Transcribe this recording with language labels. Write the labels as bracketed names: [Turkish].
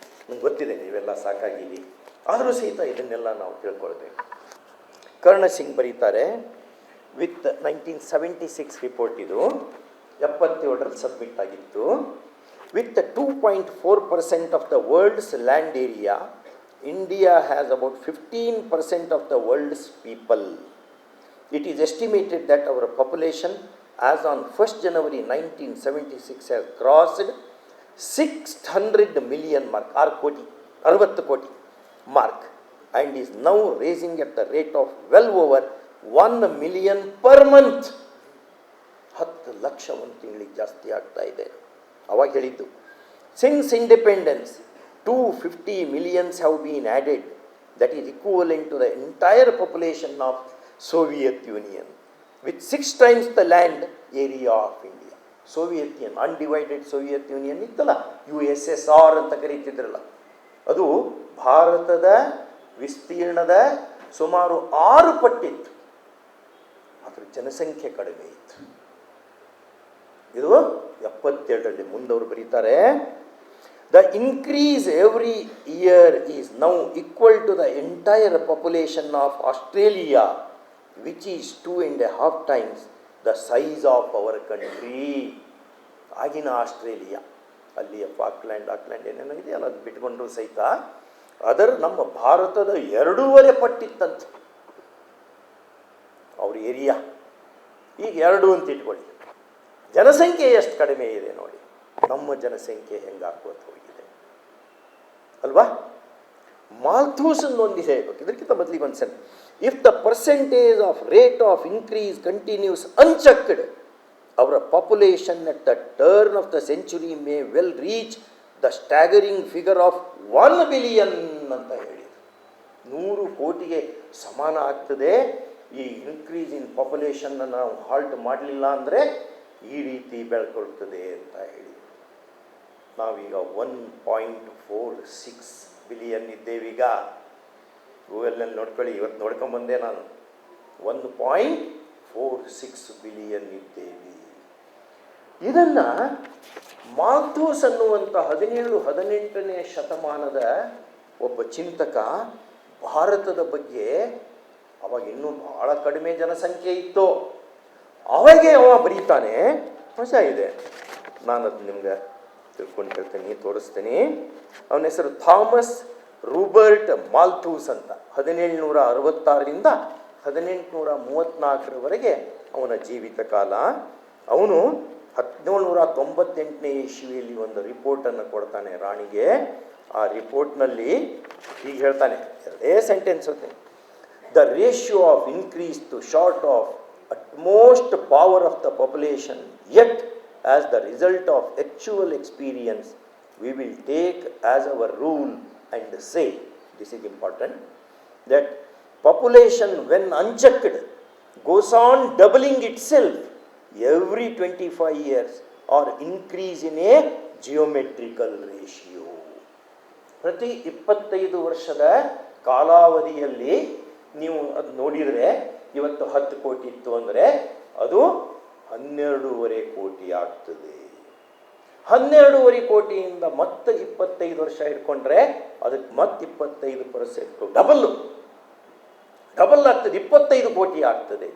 [Kannada] ನಂಗೆ ಗೊತ್ತಿದೆ ನೀವೆಲ್ಲ ಸಾಕಾಗಿದ್ದೀವಿ, ಆದರೂ ಸಹಿತ ಇದನ್ನೆಲ್ಲ ನಾವು ತಿಳ್ಕೊಳ್ಬೇಕು. ಕರ್ಣ ಸಿಂಗ್ ಬರೀತಾರೆ, ವಿತ್ 1976 ರಿಪೋರ್ಟ್, ಇದು 77ರಲ್ಲಿ ಸಬ್ಮಿಟ್ ಆಗಿತ್ತು. [English] With 2.4% of the world's land area, India has about 15% of the world's people. It is estimated that our population as on 1st January 1976 has crossed 600 million mark, 6 ಕೋಟಿ 60 ಕೋಟಿ mark, and is now raising at the rate of well over 1 million per month. [Kannada] 10 lakh ಒಂದು ತಿಂಗಳಿಗೆ ಜಾಸ್ತಿ ಆಗ್ತಾ ಇದೆ. ಅವಾಗ ಹೇಳಿದ್ದು, [English] since independence 250 millions have been added, that is equivalent to the entire population of Soviet Union, with 6 times the land area of India. [Kannada] Soviet union, undivided Soviet union ಇತ್ತಲ್ಲ, USSR ಅಂತ ಕರೀತಿದ್ರಲ್ಲ, ಅದು ಭಾರತದ ವಿಸ್ತೀರ್ಣದ ಸುಮಾರು 6 ಪಟ್ಟಿತ್ತು. ಅದರ ಜನಸಂಖ್ಯೆ ಕಡಿಮೆ ಇತ್ತು. ಇದು 72ರಲ್ಲಿ ಮುಂದವರು ಬರೀತಾರೆ, [English] The increase every year is now equal to the entire population of Australia, which is 2.5 times the size of our country. [Kannada] ಆಗಿನ ಆಸ್ಟ್ರೇಲಿಯಾ, ಅಲ್ಲಿಯ ಆಕ್ಲ್ಯಾಂಡ್ ಏನೇನೋ ಇದೆಯಲ್ಲ, ಅದು ಬಿಟ್ಕೊಂಡ್ರು ಸಹಿತ ಅದರ ನಮ್ಮ ಭಾರತದ 2.5 ಪಟ್ಟಿತ್ತಂತೆ ಅವ್ರ ಏರಿಯಾ. ಈಗ 2 ಅಂತ ಇಟ್ಕೊಳ್ಳಿ. ಜನಸಂಖ್ಯೆ ಎಷ್ಟು ಕಡಿಮೆ ಇದೆ ನೋಡಿ, ನಮ್ಮ ಜನಸಂಖ್ಯೆ ಹೆಂಗಾಕೋತ ಹೋಗಿದೆ ಅಲ್ವಾ. ಮಾಲ್ಥೂಸನ್ ಒಂದಿದೆ ಹೇಳ್ಬೇಕು, ಇದಕ್ಕಿಂತ ಮೊದಲಿಗೆ ಒಂದು ಸೆನ್, [English] if the percentage of rate of increase continues unchecked, our population at the turn of the century may well reach the staggering figure of 1 billion [Kannada] ಅಂತ ಹೇಳಿ, 100 ಕೋಟಿಗೆ ಸಮಾನ ಆಗ್ತದೆ. ಈ ಇನ್ಕ್ರೀಸ್ ಇನ್ ಪಾಪ್ಯುಲೇಷನ್ನ ನಾವು ಹಾಲ್ಟ್ ಮಾಡಲಿಲ್ಲ ಅಂದರೆ ಈ ರೀತಿ ಬೆಳ್ಕೊಳ್ತದೆ ಅಂತ ಹೇಳಿ. ನಾವೀಗ 1.46 ಬಿಲಿಯನ್ ಇದ್ದೇವೀಗ. ಗೂಗಲ್ನಲ್ಲಿ ನೋಡ್ಕೊಳ್ಳಿ, ಇವತ್ತು ನೋಡ್ಕೊಂಬಂದೆ ನಾನು, 1.46 ಬಿಲಿಯನ್ ಇದ್ದೇವೆ. ಇದನ್ನು ಮಾಲ್ಥೂಸ್ ಅನ್ನುವಂಥ 17-18ನೇ ಶತಮಾನದ ಒಬ್ಬ ಚಿಂತಕ ಭಾರತದ ಬಗ್ಗೆ, ಅವಾಗ ಇನ್ನೂ ಬಹಳ ಕಡಿಮೆ ಜನಸಂಖ್ಯೆ ಇತ್ತು, ಅವಾಗೆ ಅವ ಬರೀತಾನೆ. ಮಜಾ ಇದೆ, ನಾನು ಅದು ನಿಮ್ಗೆ ತಿಳ್ಕೊಂಡು ಹೇಳ್ತೀನಿ, ತೋರಿಸ್ತೀನಿ. ಅವನ ಹೆಸರು ಥಾಮಸ್ ರೂಬರ್ಟ್ ಮಾಲ್ಥೂಸ್ ಅಂತ. 1766ರಿಂದ 1834ರವರೆಗೆ ಅವನ ಜೀವಿತ ಕಾಲ. ಅವನು 1798ನೇ ಇಸ್ವಿಯಲ್ಲಿ ಒಂದು ರಿಪೋರ್ಟನ್ನು ಕೊಡ್ತಾನೆ ರಾಣಿಗೆ. ಆ ರಿಪೋರ್ಟ್ನಲ್ಲಿ ಹೀಗೆ ಹೇಳ್ತಾನೆ, 2 ಸೆಂಟೆನ್ಸ್ ಹೇಳ್ತಾನೆ, [English] The ratio of increase to short of utmost power of the population, yet as the result of actual experience we will take as our rule and say, this is important, that population when unchecked goes on doubling itself every 25 years or increase in a geometrical ratio. [Kannada] ಪ್ರತಿ 25 ವರ್ಷದ ಕಾಲಾವಧಿಯಲ್ಲಿ ನೀವು ಅದು ನೋಡಿದರೆ, ಇವತ್ತು 10 ಕೋಟಿ ಇತ್ತು ಅಂದರೆ ಅದು 12.5 ಕೋಟಿ ಆಗ್ತದೆ. 12.5 ಕೋಟಿಯಿಂದ ಮತ್ತೆ 25 ವರ್ಷ ಇಟ್ಕೊಂಡ್ರೆ ಅದಕ್ಕೆ ಮತ್ತೆ 25% ಡಬಲ್ ಆಗ್ತದೆ, 25 ಕೋಟಿ ಆಗ್ತದೆ.